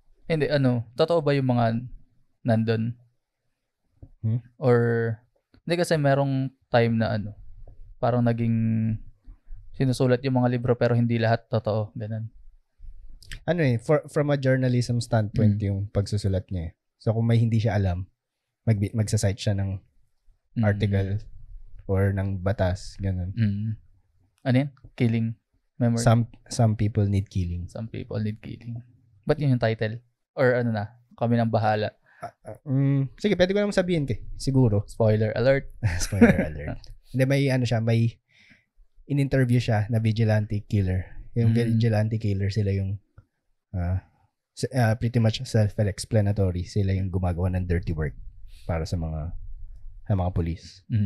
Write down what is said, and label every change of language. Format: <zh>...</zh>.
<tl>Hindi, totoo ba yung mga nandun? Or, hindi kasi merong time na parang naging sinusulat yung mga libro pero hindi lahat totoo. Ganun.</tl> <en>From a journalism standpoint</en> <tl>yung pagsusulat niya. So, kung may hindi siya alam, magsasite siya ng article or ng batas, ganun. Ano yan? Killing memory?</tl> <en>Some people need killing. Some people need killing.</en> <tl>Ba't yun yung title? Or kami nang bahala? Sige, pwede ko naman sabihin siguro.</tl> <en>Spoiler alert. Spoiler alert.</en> <tl>Hindi, may in-interview siya na vigilante killer. Yung vigilante killer, sila yung</tl> <en>pretty much self-explanatory.</en> <tl>Sila yung gumagawa ng</tl> <en>dirty work</en> <tl>para sa mga police.</tl>